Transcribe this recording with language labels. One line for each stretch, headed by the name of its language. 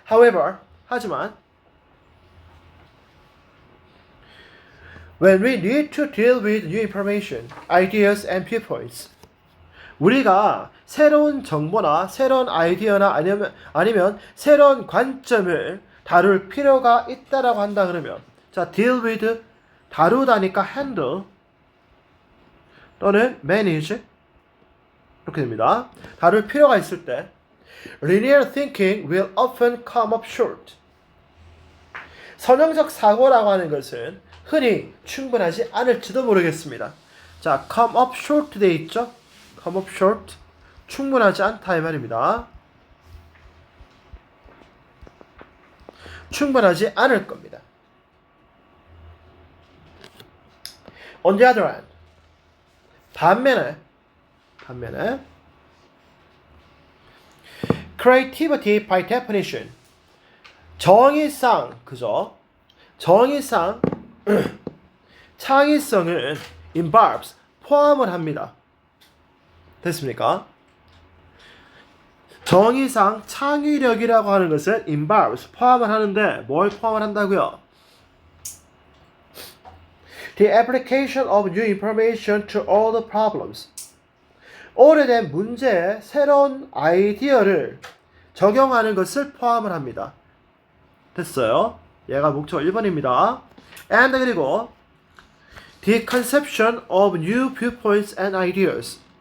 English: However,
Korean: 하지만
English: when we need to deal with new information, ideas and viewpoints,
Korean: 우리가 새로운 정보나 새로운 아이디어나 아니면 새로운 관점을 다룰 필요가 있다라고 한다 그러면, 자,
English: deal with,
Korean: 다루다니까 handle 또는 manage 이렇게 됩니다. 다룰 필요가 있을 때
English: linear thinking will often come up short.
Korean: 선형적 사고라고 하는 것은 흔히 충분하지 않을지도 모르겠습니다. 자,
English: come up short
Korean: 돼 있죠? come up short, 충분하지 않다 이 말입니다. 충분하지 않을 겁니다.
English: On the other hand,
Korean: 반면에
English: creativity by definition,
Korean: 정의상, 그죠? 정의상 창의성은 involves, 포함을 합니다. 됐습니까? 정의상 창의력이라고 하는 것은 involves, 포함을 하는데 뭘 포함을 한다고요?
English: The application of new information to all the problems.
Korean: 오래된 문제에 새로운 아이디어를 적용하는 것을 포함을 합니다. 됐어요? 얘가 목적 1번입니다.
English: And
Korean: 그리고
English: the conception of new viewpoints and ideas.